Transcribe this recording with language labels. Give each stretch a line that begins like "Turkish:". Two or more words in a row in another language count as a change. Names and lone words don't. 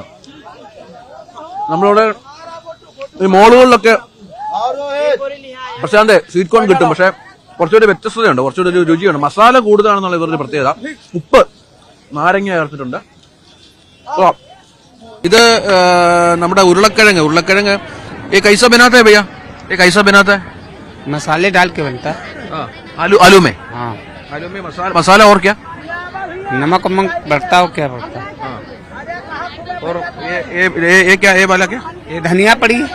Malayalam: നമ്മളിവിടെ ഈ മോളുകളിലൊക്കെ പ്രശാന്തെ
English: sweet corn
Malayalam: കിട്ടും, പക്ഷെ കുറച്ചുകൂടി വ്യത്യസ്തതയുണ്ട്, കുറച്ചുകൂടി ഒരു രുചിയുണ്ട്. മസാല കൂടുതലാണെന്നുള്ള ഇവരുടെ പ്രത്യേകത. ഉപ്പ്, നാരങ്ങ ചേർത്തിട്ടുണ്ട്. ഇത് നമ്മുടെ ഉരുളക്കിഴങ്ങ്
Hindi: ये कैसा बनाता है भैया? ये कैसा बनाता है? मसाले डाल के बनता है. आलू में. हाँ. आलू में मसाला और क्या? नमक वमक बढ़ता हो क्या बढ़ता है? और ये क्या ये वाला क्या ये धनिया पड़ी है,